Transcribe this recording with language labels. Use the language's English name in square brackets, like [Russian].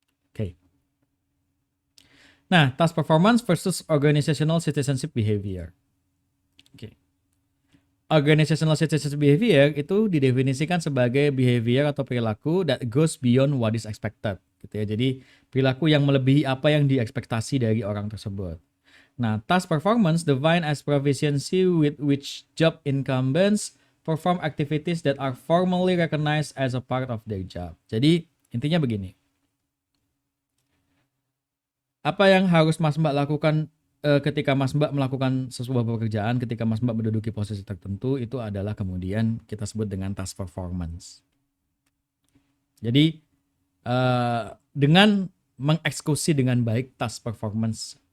[English] Oke. Nah, task performance versus organizational citizenship behavior. Oke. Organizational citizenship behavior [Indonesian] itu didefinisikan sebagai [English] behavior [Indonesian] atau perilaku [English] that goes beyond what is expected, [Indonesian] gitu ya. Jadi perilaku yang melebihi apa yang diekspektasi dari orang tersebut. [English] Nah, task performance defined as proficiency with which job incumbents perform activities that are formally recognized as a part of their job. [Indonesian] Jadi intinya begini. Apa yang harus Mas Mbak lakukan ketika Mas Mbak melakukan sebuah pekerjaan, ketika Mas Mbak menduduki posisi tertentu, itu adalah kemudian kita sebut dengan task performance. Jadi dengan mengeksekusi dengan baik [English] task performance